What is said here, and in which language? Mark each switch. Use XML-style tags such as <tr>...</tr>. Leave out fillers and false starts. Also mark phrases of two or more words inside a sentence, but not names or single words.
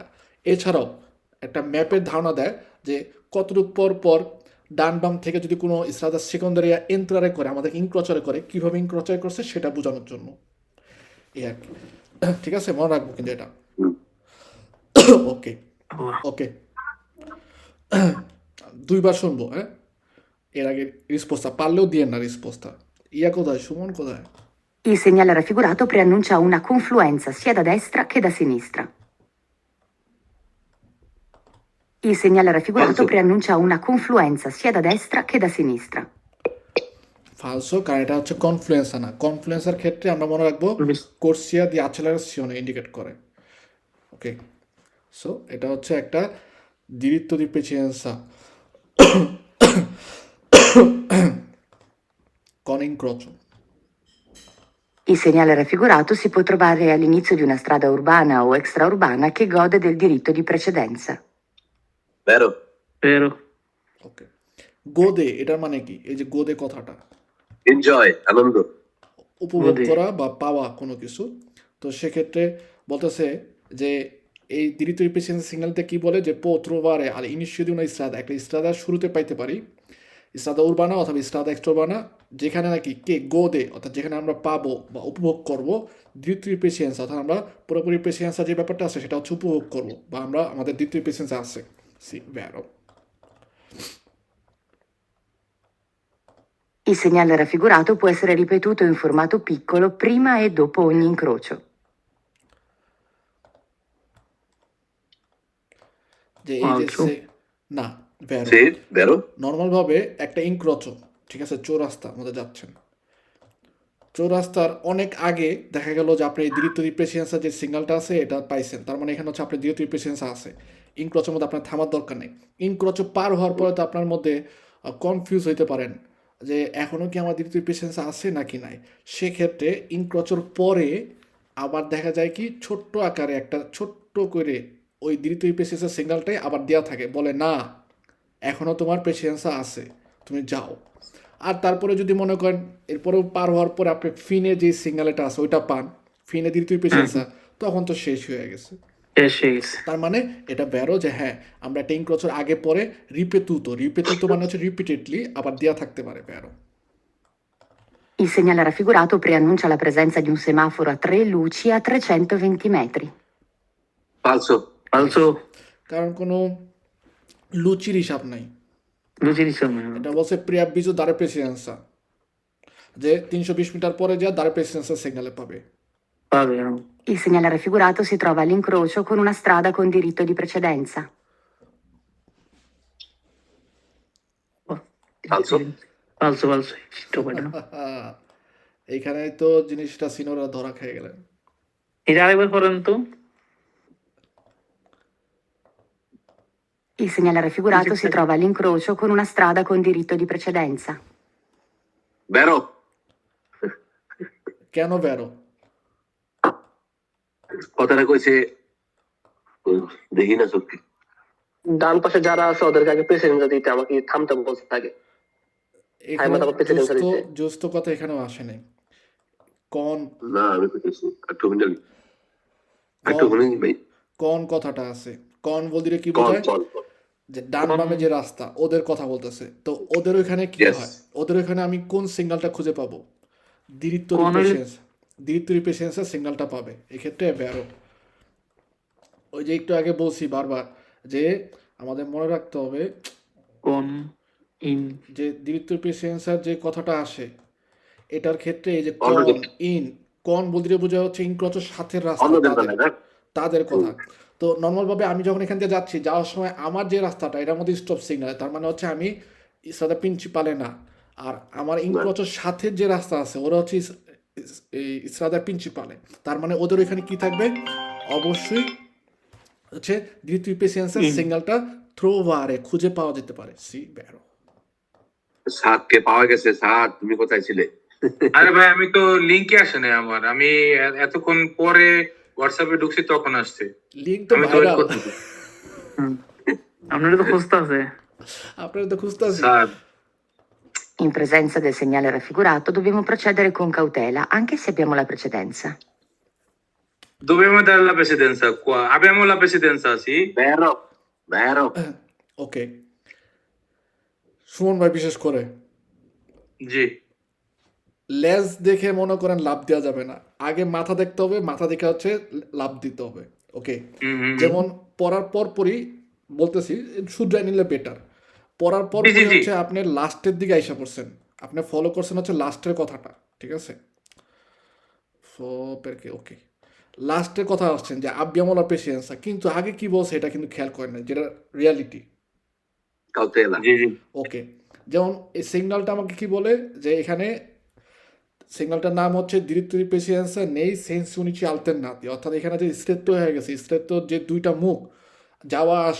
<bn>এছাড়াও একটা ম্যাপের ধারণা দেয় যে কতটুকু পর পর ডান বাম থেকে যদি কোনো</bn> <it>strada secondaria</it> <bn>এন্ট্রারে করে, আমাদের ইনক্রচারে করে, কীভাবে ইনক্রচার করছে সেটা বোঝানোর জন্য। এই আর কি। ঠিক আছে, মনে রাখবো কিন্তু এটা। ওকে ওকে, দুইবার শুনবো, হ্যাঁ, এর আগে রিসপোস্টটা পারলেও দিয়ে না রিসপোস্টটা। ইয়া কোথায়, সুমন কোথায়?</bn> <it>Il segnale raffigurato preannuncia una confluenza sia da destra che da sinistra. Il segnale raffigurato Falso. preannuncia una confluenza sia da destra che da sinistra.</it> <bn>ফালসো, কারণ এটা হচ্ছে কনফ্লুয়েন্সার না। কনফ্লুয়েন্সার ক্ষেত্রে আমরা মনে রাখবো কোর্সিয়া দি অ্যাক্সেলারেশন ইন্ডিকেট করে। ওকে, সো এটা হচ্ছে একটা</bn> <it>diritto di precedenza con incrocio. Il segnale raffigurato si può trovare all'inizio di una strada urbana o extraurbana che gode del diritto di precedenza. Vero? Vero.</it> <bn>ওকে, গোদে এটার মানে কি? এই যে গোদে কথাটা Enjoy, আনন্দ। উপভোগ গোদে। করা বা পাওয়া কোনো কিছু। তো সেক্ষেত্রে বলতেছে যে এই</bn> <it>diritto di precedenza</it> <bn>সিগন্যালতে কি বলে যে</bn> <it>può trovare all'inizio di una strada,</it> <bn>একটা স্ট্রাদার শুরুতে পাইতে পারি,</bn> <it>strada urbana</it> <bn>অথবা</bn> <it>strada extraurbana,</it> <bn>যেখানে নাকি</bn> <it>che gode,</it> <bn>অর্থাৎ যেখানে আমরা পাবো বা উপভোগ করবো</bn> <it>diritto di precedenza,</it> <bn>অর্থাৎ আমরা পুরোপুরি প্রেসিডেন্সা যে ব্যাপারটা আছে সেটা হচ্ছে উপভোগ করবো, বা আমরা আমাদের</bn> <it>diritto di precedenza</it> <bn>আছে।</bn> <it>sì vero. Il segnale raffigurato può essere ripetuto in formato piccolo prima e dopo ogni incrocio.</it> <bn>যে এই যে</bn> <it>Falso.</it> <bn>না, ভ্যারো।</bn> <it>Sì, vero?</it> <bn>নর্মাল ভাবে একটা ইনক্রচো, ঠিক আছে, চৌরাস্তা মধ্যে যাচ্ছেন, চৌরাস্তার অনেক আগে দেখা গেল যে আপনি এই</bn> <it>diritto di precedenza</it> <bn>যে সিগন্যালটা আছে এটা পাইছেন, তার মানে এখানে হচ্ছে আপনার</bn> <it>diritto di precedenza</it> <bn>আছে। ইনক্রচের মধ্যে আপনার থামার দরকার নেই। ইনক্রচো পার হওয়ার পরে তো আপনার মধ্যে কনফিউজ হইতে পারেন যে এখনও কি আমার</bn> <it>diritto di precedenza</it> <bn>আছে নাকি নাই। সেক্ষেত্রে ইনক্রচোর পরে আবার দেখা যায় কি ছোট্ট আকারে একটা ছোট্ট করে ওই</bn> <it>diritto di precedenza</it> <bn>সিগন্যালটাই আবার দেওয়া থাকে, বলে না এখনও তোমার প্রেসিডেন্সা আছে, তুমি যাও। আর তারপরে যদি মনে করেন এরপরেও পার হওয়ার পরে আপনি ফিনে যে সিগন্যালটা আছে ওইটা পান,</bn> <it>fine di precedenza,</it> <bn>তখন তো শেষ হয়ে গেছে।</bn> <en>Yes.</en> <bn>তার মানে এটা বেরো যে হ্যাঁ আমরা একটা ইনক্রচর আগে পরে রিপেতুতো মানে হচ্ছে রিপিটেডলি আবার দেওয়া থাকতে পারে বেরো।</bn> <it>Il segnale raffigurato preannuncia la presenza di un semaforo a 3 luci a 320 metri. Falso. Falso.</it> <bn>কারণ কোনো লুচির হিসাব নাই।</bn> <it>Luci di sono.</it> <bn>এটা বলছে</bn> <it>preavviso dare precedenza,</it> <bn>যে 320 মিটার পরে যা</bn> <it>dare precedenza</it> <bn>সিগন্যালে পাবে।</bn> <it>Va bene. Il segnale raffigurato si trova all'incrocio con una strada con diritto di precedenza. Falso. Falso. Stupendo.</it> <bn>এইখানে তো জিনিসটা সিনোরা ধরা খেয়ে গেলেন। এটা আরেকবার করেন তো।</bn> <it>Il segnale raffigurato si trova all'incrocio con una strada con diritto di precedenza. Vero?</it> <bn>কেন বেরো? কথাটা কইছে দেখি না চোখে। ডান পাশে যারা আছে ওদেরকে আগে প্রেসিডেন্ট দিতে, আমাকে থামতে বলছে আগে। এখানে তারপর প্রেসিডেন্সা দিতে। জোস্ত কথা এখানেও আসে নাই। কন না আমি কইতেছি একটু মিনিট একটু মিনিট ভাই। কন কথাটা আছে। কন বলতে কি কল বোঝায়? কল যে ডান বামে যে রাস্তা ওদের কথা বলতেছে। তো ওদের ওইখানে কি</bn> <en>Yes.</en> <bn>হয়? ওদের ওইখানে আমি কোন সিগন্যালটা খুঁজে পাবো?</bn> <it>diritto di</it> <bn>কোন হইলে-</bn> <it>precedenza, diritto di precedenza</it> <bn>সিগন্যালটা পাবে। এক্ষেত্রে বেরো। ওই যে একটু আগে বলছি বারবার যে আমাদের মনে রাখতে হবে কোন ইন যে</bn> <it>diritto di precedenza</it> <bn>যে কথাটা আসে এটার ক্ষেত্রে এই যে</bn> <en>Already.</en> <bn>কন বলতে বোঝা হচ্ছে ইনক্রচের সাথে রাস্তা অন্যদের তাদের- বেলায় না তাদের কথা। তো নর্মালভাবে আমি যখন এখান থেকে যাচ্ছি, যাওয়ার সময় আমার যে রাস্তাটা এটার মধ্যে স্টপ সিগন্যাল, তার মানে হচ্ছে আমি</bn> <it>strada principale</it> <bn>না, আর আমার ইনক্রচের সাথে যে রাস্তা আছে ওরা হচ্ছে এই</bn> <it>strada principale.</it> <bn>তার মানে ওদের ওইখানে কি থাকবে? অবশ্যই হচ্ছে</bn> <it>diritto di precedenza</it> <bn>সিগন্যালটা থ্রোভারে খুঁজে পাওয়া যেতে পারে।</bn> <it>sì vero.</it> <bn>সাতকে পাওয়া গেছে। সাত তুমি কোথায় ছিলে? আরে ভাই আমি তো লিঙ্কে আসে নাই আমার, আমি এতক্ষণ পরে হোয়াটসঅ্যাপে ঢুকছি তখন আসছে। লিঙ্ক তো আমি তো wait ভাইরাল, করতেছি। আপনারা তো খুঁজতে আছে। আপনারা তো খুঁজতেছি। স্যার</bn> <it>In presenza del segnale raffigurato dobbiamo procedere con cautela, anche se abbiamo la precedenza. Dobbiamo dare la precedenza qua. Abbiamo la precedenza, sì? Vero, vero.</it> <bn>ওকে, সুমন ভাই বিশেষ করে জি। লেজ দেখে মনে করেন লাভ দেওয়া যাবে না, আগে মাথা দেখতে হবে, মাথা দেখে হচ্ছে লাভ দিতে হবে। ওকে, হুম। যেমন পড়ার পরই বলতেছি, শুধরাই নিলে বেটার। পড়ার পর জি, জি, জি। হচ্ছে আপনি লাস্টের দিকে আইসা পড়ছেন, আপনি ফলো করছেন হচ্ছে লাস্টের কথাটা, ঠিক আছে? সো পেরকে ওকে, লাস্টের কথা আসছেন যে</bn> <it>abbiamo la pazienza,</it> <bn>কিন্তু আগে কি বলছে এটা কিন্তু খেয়াল করেন না, যেটা রিয়ালিটি।</bn> <it>Cautela.</it> <bn>জি, জি। ওকে, যেমন এই সিগন্যালটা আমাকে কি বলে যে এখানে সিগন্যালটার নাম হচ্ছে</bn> <it>diritto di precedenza nei sensi unici alternati,</it> <bn>অর্থাৎ এখানে যে স্ট্রেট্টো হয়ে গেছে, স্ট্রেট্টোর যে দুইটা মুখ যাওয়া আসা,</bn>